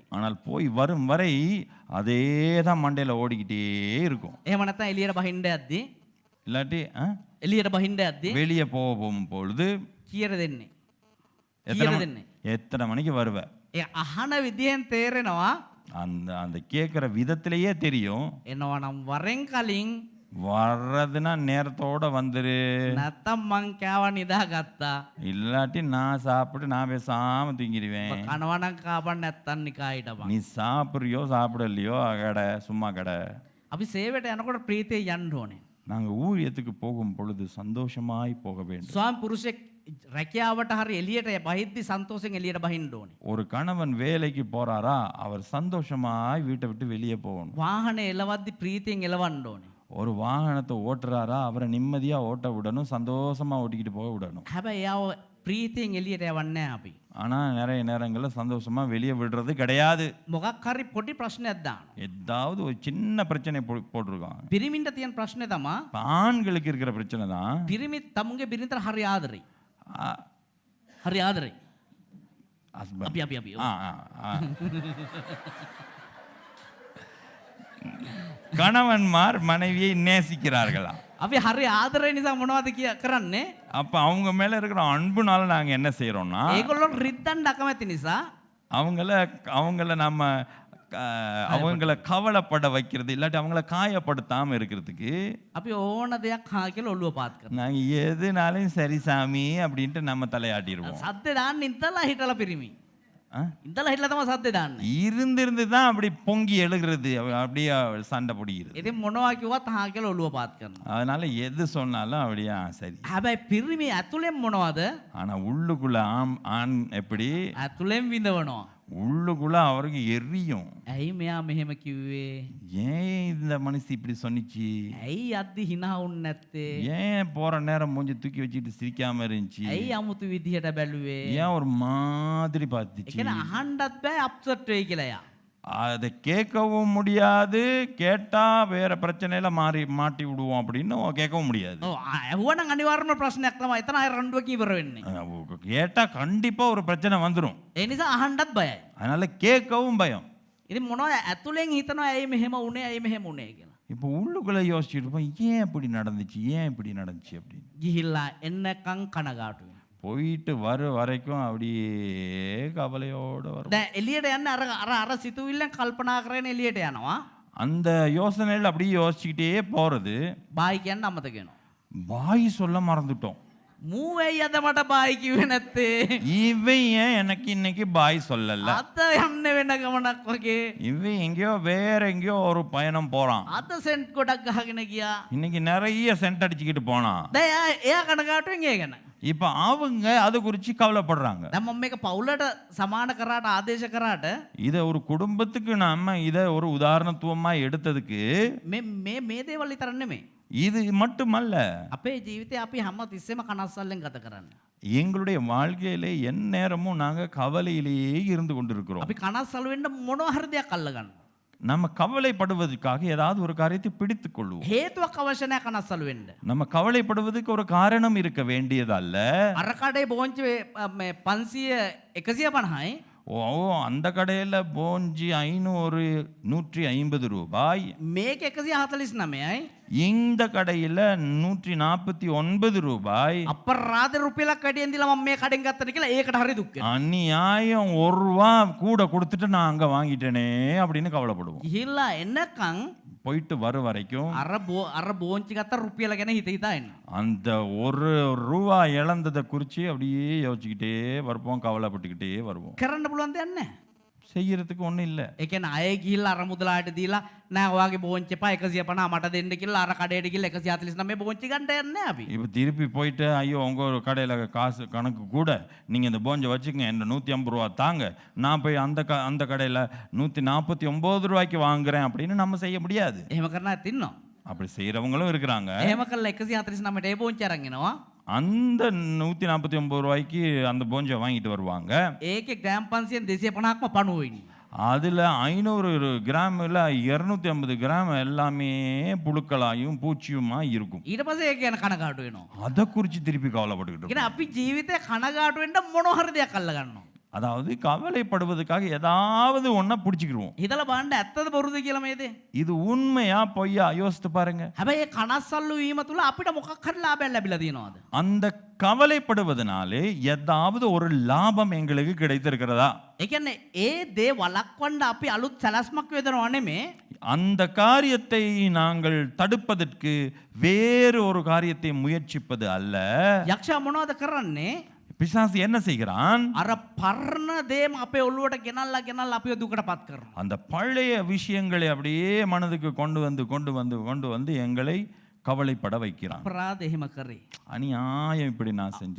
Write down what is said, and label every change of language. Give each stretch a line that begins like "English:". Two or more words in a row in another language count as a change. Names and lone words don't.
Tamil: ஆனால் போய் வரும் வரை அதே தான் மண்டையில ஓடிக்கிட்டே இருக்கும்.
Sinhala: එහෙම නැත්නම් එළියට බහින්න යද්දී
Tamil: இல்லாட்டி
Sinhala: එළියට බහින්න යද්දී
Tamil: வெளியே போகும் பொழுது
Sinhala: කීයට දෙන්නේ?
Tamil: எத்தனை
Sinhala: කීයට
Tamil: மணி-
Sinhala: දෙන්නේ?
Tamil: எத்தனை மணிக்கு வருவ?
Sinhala: ඒ අහන විදියෙන් තේරෙනවා
Tamil: அந்த அந்த கேட்குற விதத்திலேயே தெரியும்.
Sinhala: එනවා නම් වරෙන් කලින්
Tamil: வர்றதுன்னா நேரத்தோட வந்துரு,
Sinhala: නැත්තම් මං කෑව නිදාගත්තා.
Tamil: இல்லாட்டி நான் சாப்பிட்டு நான் பேசாம தூங்கிடுவேன்.
Sinhala: කනවා නම් කාපන් නැත්තම් නිකා හිටපන්.
Tamil: நீ சாப்பிட்றியோ சாப்பிடலையோ கடை சும்மா கடை.
Sinhala: අපි සේවයට යනකොට ප්‍රීතිය යන්න ඕනේ.
Tamil: நாங்கள் ஊழியத்துக்கு போகும் பொழுது சந்தோஷமாய் போக வேண்டும்.
Sinhala: ස්වාමි පුරුෂෙක් රැකියාවට හරි එළියට බහිද්දි සන්තෝෂෙන් එළියට බහින්න ඕනේ.
Tamil: ஒரு கணவன் வேலைக்கு போறாரா அவர் சந்தோஷமாய் வீட்டை விட்டு வெளியே போகணும்.
Sinhala: වාහනේ එලවද්දි ප්‍රීතියෙන් එලවන්න ඕනේ.
Tamil: ஒரு வாகனத்தை ஓட்டுறாரா அவரை நிம்மதியா ஓட்ட விடணும், சந்தோஷமா ஓட்டிக்கிட்டு போக விடணும்.
Sinhala: හැබැයි එයාව ප්‍රීතියෙන් එළියට යවන්නේ නැහැ අපි.
Tamil: ஆனா நிறைய நேரங்கள்ல சந்தோஷமா வெளியே விடுறது கிடையாது.
Sinhala: මොකක් හරි පොඩි ප්‍රශ්නයක් දාන්න.
Tamil: ஏதாவது ஒரு சின்ன பிரச்சனை போட்டிருக்காங்க.
Sinhala: පිරිමින්ට තියෙන ප්‍රශ්නේ තමා
Tamil: ஆண்களுக்கு இருக்கிற பிரச்சனை தான்.
Sinhala: පිරිමි තමුන්ගේ බිරිඳට හරි ආදරේ. හරි ආදරේ. husband. අපි අපි අපි.
Tamil: ஆ, ஆ, ஆ. கணவன்மார் மனைவியை நேசிக்கிறார்களா?
Sinhala: අපි හරි ආදරේ නිසා මොනවද කරන්නේ?
Tamil: அப்ப அவங்க மேல இருக்கிற அன்புனால நாங்க என்ன செய்யறோம்னா
Sinhala: ඒගොල්ලෝ රිද්දන්න අකමැති නිසා
Tamil: அவங்கள நம்ம அவங்கள கவலைப்பட வைக்கிறது, இல்லாட்டி அவங்கள காயப்படுத்தாம இருக்கிறதுக்கு
Sinhala: අපි ඕන දෙයක් හා කියලා ඔළුව පාත් කරනවා.
Tamil: நாங்க எதுனாலும் சரி சாமி அப்படின்ட்டு நம்ம தலையாட்டிடுவோம்.
Sinhala: සද්ද දාන්න ඉඳලා හිටලා පිරිමි.
Tamil: ஆ?
Sinhala: ඉඳලා හිටලා තමයි සද්ද දාන්නේ.
Tamil: இருந்து தான் அப்படி பொங்கி எழுகிறது, அப்படியே சண்டை பிடிக்கிறது.
Sinhala: ඉතින් මොනවා කිව්වත් හා කියලා ඔළුව පාත් කරනවා.
Tamil: அதனால எது சொன்னாலும் அப்படியே சரி.
Sinhala: හැබැයි පිරිමි ඇතුලෙන් මොනවද?
Tamil: ஆனா உள்ளுக்குள்ள ஆண் எப்படி?
Sinhala: ඇතුලෙන් විඳවනවා.
Tamil: உள்ளுக்குள்ள அவருக்கு எரியும்.
Sinhala: ඇයි මෙයා මෙහෙම කිව්වේ?
Tamil: ஏன் இந்த மனுஷி இப்படி சொன்னிச்சு?
Sinhala: ඇයි අද්දි hina වුන්නේ නැත්තේ?
Tamil: ஏன் போற நேரம் மூஞ்சி தூக்கி வச்சுட்டு சிரிக்காம இருந்துச்சு?
Sinhala: ඇයි අමුතු විදිහට බැලුවේ?
Tamil: ஏன் ஒரு மாதிரி
Sinhala: ඒ
Tamil: பார்த்துச்சு?
Sinhala: කියන්නේ අහන්නත් බෑ අප්සෙට් වෙයි කියලා එයා.
Tamil: அதை கேட்கவும் முடியாது, கேட்டா வேற பிரச்சனையில மாட்டி விடுவோம் அப்படின்னு கேட்கவும் முடியாது.
Sinhala: ඔව් ඇහුවනම් අනිවාර්යම ප්‍රශ්නයක් තමයි. එතන අය රණ්ඩුවකින් ඉවර වෙන්නේ.
Tamil: கேட்டா கண்டிப்பா ஒரு பிரச்சனை வந்துடும்.
Sinhala: ඒ නිසා අහන්නත් බයයි.
Tamil: அதனால கேட்கவும் பயம்.
Sinhala: ඉතින් මොනවද ඇතුලෙන් හිතනවා ඇයි මෙහෙම උනේ ඇයි මෙහෙම උනේ කියලා.
Tamil: இப்போ உள்ளுக்குள்ள யோசிச்சுட்டு இருப்போம், ஏன் இப்படி நடந்துச்சு, ஏன் இப்படி நடந்துச்சு அப்படின்னு.
Sinhala: ගිහිල්ලා එන්නකම් කනගාටුයි.
Tamil: போயிட்டு வரைக்கும் அப்படியே கவலையோட வரும்.
Sinhala: දැන් එළියට යන්න අර අර අර සිතුවිල්ලෙන් කල්පනා කරගෙන එළියට යනවා.
Tamil: அந்த யோசனையில் அப்படியே யோசிச்சுக்கிட்டே போறது.
Sinhala: බායි කියන්න අමතක වෙනවා.
Tamil: பாய் சொல்ல மறந்துட்டோம்.
Sinhala: මූ ඇයි අද මට බායි කිව්වේ නැත්තේ?
Tamil: இவன் ஏன் எனக்கு இன்னைக்கு பாய் சொல்லல?
Sinhala: අද යන්න වෙන ගමනක් වගේ.
Tamil: இவன் எங்கேயோ வேற எங்கேயோ ஒரு பயணம் போறான்.
Sinhala: අද සෙන්ට් ගොඩක් ගහගෙන ගියා.
Tamil: இன்னைக்கு நிறைய சென்ட் அடிச்சுக்கிட்டு போனான்.
Sinhala: දැන් එයා කනගාටුවෙන් ඒ ගැන.
Tamil: இப்ப அவங்க அது குறிச்சு கவலைப்படுறாங்க.
Sinhala: දැන් මම මේක පවුලට සමාන කරාට ආදේශ කරාට
Tamil: இதை ஒரு குடும்பத்துக்கு நம்ம இதை ஒரு உதாரணத்துவமா எடுத்ததுக்கு
Sinhala: මේ මේ මේ දේවල් විතර නෙමෙයි.
Tamil: இது மட்டுமல்ல,
Sinhala: අපේ ජීවිතේ අපි හැම තිස්සෙම කනස්සල්ලෙන් ගත කරන්නේ.
Tamil: எங்களுடைய வாழ்க்கையிலே எந்நேரமும் நாங்க கவலையிலேயே இருந்து கொண்டிருக்கிறோம்.
Sinhala: අපි කනස්සල් වෙන්න මොනවා හරි දෙයක් අල්ල ගන්න.
Tamil: நம்ம கவலைப்படுவதற்காக ஏதாவது ஒரு காரியத்தை பிடித்துக் கொள்வோம்.
Sinhala: හේතුවක් අවශ්‍ය නැහැ කනස්සල් වෙන්න.
Tamil: நம்ம கவலைப்படுவதற்கு ஒரு காரணம் இருக்க வேண்டியதல்ல.
Sinhala: අර කඩේ බෝංචි මේ 500 150යි.
Tamil: ஓ அந்த கடையில் போஞ்சி 500 150 ரூபாய்,
Sinhala: මේක 149යි.
Tamil: இந்த கடையில் 149 ரூபாய்.
Sinhala: අපරාධ රුපියලක් කඩියෙන් දීලා මම මේ කඩෙන් ගත්තට කියලා ඒකට හරි දුක් වෙනවා.
Tamil: அநியாயம், 1 ரூபா கூட கொடுத்துட்டு நான் அங்க வாங்கிட்டேனே அப்படின்னு கவலைப்படுவோம்.
Sinhala: ගිහිල්ලා එන්නකම්
Tamil: போயிட்டு வரும் வரைக்கும்
Sinhala: අර බෝංචි ගත්ත රුපියල ගැන හිත හිතා එන්න.
Tamil: அந்த 1 ரூபா இழந்ததை குறித்து அப்படியே யோசிச்சுக்கிட்டே வருவோம், கவலைப்பட்டுக்கிட்டே வருவோம்.
Sinhala: කරන්න පුළුවන් දෙයක් නැහැ.
Tamil: செய்யறதுக்கு ஒன்றும் இல்லை.
Sinhala: ඒ කියන්නේ අය ගිහිල්ලා අර මුදලාට දීලා නෑ ඔයාගේ බෝංචි එපා 150 මට දෙන්න කියලා අර කඩේට ගිහිල්ලා 149 බෝංචි ගන්න යන්නේ අපි.
Tamil: இப்போ திருப்பி போயிட்டு ஐயோ உங்கள் கடையில் காசு கணக்கு கூட நீங்கள் இந்த போஞ்சை வச்சுக்கங்க, என்ன 150 ரூபா தாங்க, நான் போய் அந்த கடையில் 149 ரூபாய்க்கு வாங்குறேன் அப்படின்னு நம்ம செய்ய முடியாது.
Sinhala: එහෙම කරන අයත් ඉන්නවා.
Tamil: அப்படி செய்கிறவங்களும் இருக்கிறாங்க.
Sinhala: එහෙම කළා 149ට ඒ බෝංචි අරන් එනවා.
Tamil: அந்த 149 ரூபாய்க்கு அந்த போஞ்சை வாங்கிட்டு வருவாங்க.
Sinhala: ඒකේ ග්‍රෑම් 500 250ක්ම පණුව ඉන්නේ.
Tamil: அதில் 500 கிராமில் 250 கிராம் எல்லாமே புழுக்களாயும் பூச்சியுமா இருக்கும்.
Sinhala: ඊට පස්සේ ඒක ගැන කනගාටු වෙනවා.
Tamil: அதை குறித்து திருப்பி கவலைப்பட்டுக்கிட்டு
Sinhala: කියන අපි ජීවිතේ කනගාටු වෙන්න මොන හරි දෙයක් අල්ල ගන්නවා.
Tamil: அதாவது கவலைப்படுவதற்காக ஏதாவது ஒன்றை பிடிச்சிக்கிடுவோம்.
Sinhala: හිතලා බලන්න ඇත්තද බොරුද කියලා මේ දේ.
Tamil: இது உண்மையா பொய்யா யோசித்து பாருங்க.
Sinhala: හැබැයි ඒ කනස්සල්ලු වීම තුල අපිට මොකක් හරි ලාභයක් ලැබිලා තියෙනවද?
Tamil: அந்த கவலைப்படுவதனாலே ஏதாவது ஒரு லாபம் எங்களுக்கு கிடைத்திருக்கிறதா?
Sinhala: ඒ කියන්නේ ඒ දේ වළක්වන්න අපි අලුත් සැලැස්මක් යොදනව නෙමේ.
Tamil: அந்த காரியத்தை நாங்கள் தடுப்பதற்கு வேறு ஒரு காரியத்தை முயற்சிப்பது அல்ல.
Sinhala: යක්ෂයා මොනවද කරන්නේ?
Tamil: பிசாசு என்ன செய்கிறான்?
Sinhala: අර පරණ දේම අපේ ඔළුවට ගෙනල්ලා අපිව දුකට පත් කරනවා.
Tamil: அந்த பழைய விஷயங்களை அப்படியே மனதுக்கு கொண்டு வந்து எங்களை கவலைப்பட வைக்கிறான்.
Sinhala: අපරාධ එහෙම කරේ.
Tamil: அநியாயம் இப்படி நான் செஞ்சேன்,